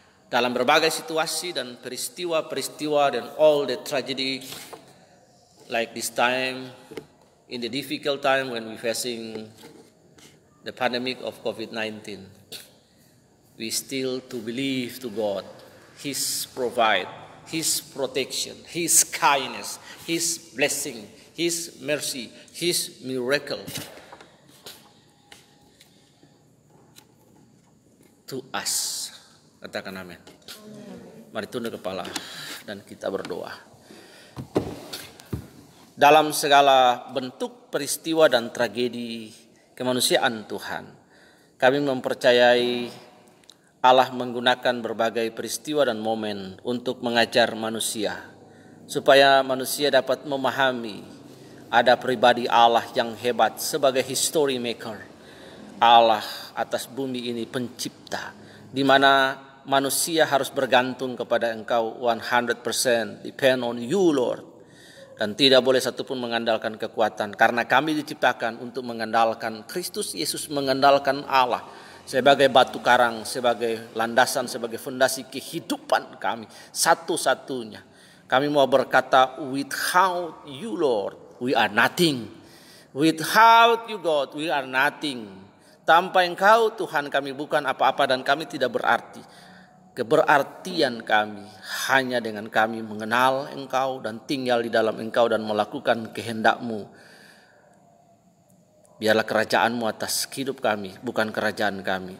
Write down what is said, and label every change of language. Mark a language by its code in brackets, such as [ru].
[id] Dalam berbagai situasi dan peristiwa-peristiwa dan [en] all the tragedy like this time, in the difficult time when we facing the pandemic of COVID-19, we still to believe to God, His provide, His protection, His kindness, His blessing, His mercy, His miracle to us. [id] Katakan amin. Mari tunduk kepala dan kita berdoa. Dalam segala bentuk peristiwa dan tragedi kemanusiaan Tuhan, kami mempercayai Allah menggunakan berbagai peristiwa dan momen untuk mengajar manusia, supaya manusia dapat memahami ada pribadi Allah yang hebat sebagai [en] history maker. [id] Allah atas bumi ini pencipta, di mana manusia harus bergantung kepada Engkau 100%, [en] depend on you Lord. [id] Dan tidak boleh satupun mengandalkan kekuatan, karena kami diciptakan untuk mengandalkan Kristus Yesus, mengandalkan Allah sebagai batu karang, sebagai landasan, sebagai fondasi kehidupan kami satu-satunya. Kami mau berkata, [en] without you Lord, we are nothing. Without you God, we are nothing. [id] Tanpa Engkau Tuhan kami bukan apa-apa dan kami tidak berarti. Keberartian kami hanya dengan kami mengenal Engkau dan tinggal di dalam Engkau dan melakukan kehendak-Mu. Biarlah kerajaan-Mu atas hidup kami, bukan kerajaan kami.